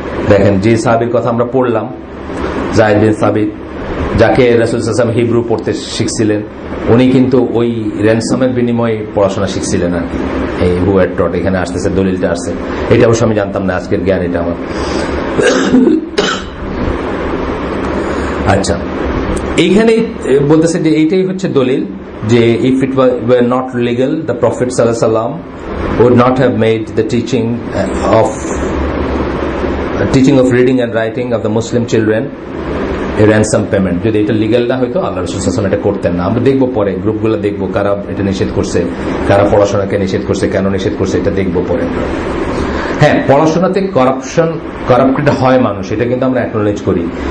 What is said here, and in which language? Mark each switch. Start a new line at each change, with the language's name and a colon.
Bangla: দেখেন, যে সাহাবীর কথা আমরা পড়লাম, জায়েদ বিন সাবিত, যাকে রাসূল সাল্লাল্লাহু আলাইহি ওয়াসাল্লাম হিব্রু পড়তে শিখছিলেন, উনি কিন্তু ওই র্যানসামের বিনিময়ে পড়াশোনা শিখছিলেন আর কি। এই হু ওয়ার টট এখানে আসতেছে, দলিলটা আসছে, এটা অবশ্য আমি জানতাম না, আজকের জ্ঞান এটা আমার। আচ্ছা, এইখানে বলতেছে যে এইটাই হচ্ছে দলিল যে
English: if it were not legal the Prophet sallallahu alaihi wasallam would not have made the teaching of reading and writing of the Muslim children a ransom payment.
Bangla: যদি এটা লিগ্যাল না হয়তো আল্লাহ রাসূল সাল্লাল্লাহু আলাইহি ওয়াসাল্লাম এটা করতেন না। আমরা দেখবো পরে, গ্রুপগুলো দেখবো কারা এটা নিষেধ করছে, কারা পড়াশোনাকে নিষেধ করছে, কেন নিষেধ করছে, এটা দেখবো পরে। হ্যাঁ, পড়াশোনাতে করাপ্টেড হয় মানুষ, এটা কিন্তু আমরা অ্যাকনোলেজ করি।